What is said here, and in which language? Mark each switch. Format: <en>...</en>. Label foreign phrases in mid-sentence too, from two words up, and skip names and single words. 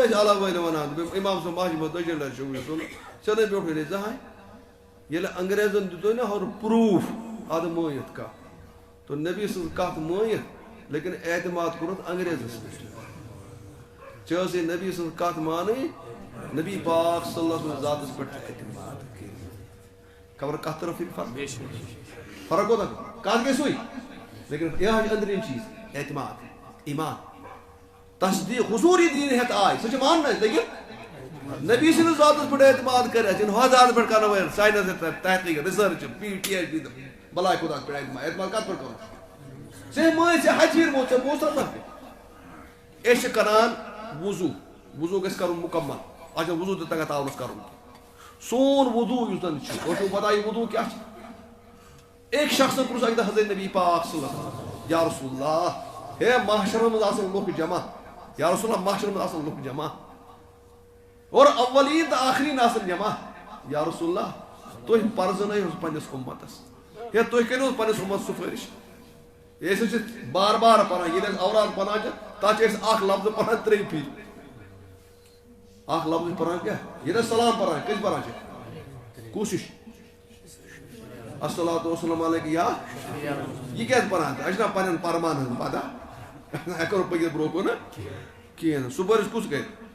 <ks>ٲسۍ اللہ وٲلۍ ونان امام صٲب مسجہِ منٛز دٔچھِنۍ لرِ شۄنٛگِو سُنت ژےٚ نہٕ بیوٗٹھٕے نہٕ زٕہٕنۍ ییٚلہِ انگریزن دِتُے نا ہورٕ پروٗف ادٕ مٲنِتھ کتھ تہٕ نبی سٕنٛز کتھ مٲنِتھ لیکن اعتماد کوٚرُتھ انگریزس پٮ۪ٹھ ژےٚ ٲسٕے نبی سٕنٛز کتھ مانٕنۍ نبی پاک</ks> <ar>صلی اللہ علیہ وسلم</ar> <ks>ذاتس پٮ۪ٹھ اعتماد کٔرِتھ خبر کتھ طرف فرق کوتاہ کتھ گٔے سُے لیکن یہِ حظ چھِ أنٛدرِم چیٖز اعتماد ایمان تصدیٖق حضوٗری دِنۍ ہٮ۪تھ آے سُہ چھِ مانُن اَسہِ لیکن نبی سٕنٛدِس ذاتس پٮ۪ٹھ اعتماد کٔرِتھ یِن ہۄتھ ذاتس پٮ۪ٹھ کرن وٲلۍ ساینس تحقیٖق رِسٲرٕچ PhD بلاے خۄداہس پٮ۪ٹھ اعتماد کتھ پٮ۪ٹھ کرو ژےٚ مٲنۍ ژےٚ ہچیٖرمو ژےٚ بوٗز تتھ أسۍ چھِ کران وضوٗ گژھِ کرُن مُکمل اتھ چھُنہٕ وضوٗ تہِ تگان تاونس کرُن سون وضوٗ یُس زن چھُ تۄہہِ چھُو پتہ یہِ وضوٗ کیٛاہ چھُ ایک شخصن پرٛژھ اکہِ دۄہ حضرت نبی پاک</ks> <ar>صلی اللہ علیہ وسلم یا رسول اللہ</ar> <ks>ہے محشرن منٛز آسن لُکھ جمع</ks> <ar>یا رسول اللہ</ar> <ks>محشرن منٛز آسن لُکھ جمع اور اولین تہٕ آخرین آسن جمع</ks> <ar>یا رسول اللہ</ar> <ks>تُہۍ پرزنٲیِو پننِس اُمتس ہے تُہۍ کٔرِو پننِس اُمتس سُفٲرِش أسۍ حظ چھِ بار بار پران ییٚلہِ أسۍ اوراد پران چھِ تتھ چھِ أسۍ اکھ لفظ پران 3 پھِرِ اکھ لفظ پران کیٛاہ ییٚلہِ أسۍ سلام پران کٔژِ پران چھِ کوٗشِش</ks> <ar>الصلاۃ والسلام علیکُم</ar> <ks>یا یہِ کیٛازِ پران اَسہِ چھُنہ پننٮ۪ن پرمان ہٕنٛز پتہ اَسہِ کرو پٔکِتھ برونٛہہ کُن کِہیٖنۍ نہٕ سُفٲرِش کُس کرِ</ks>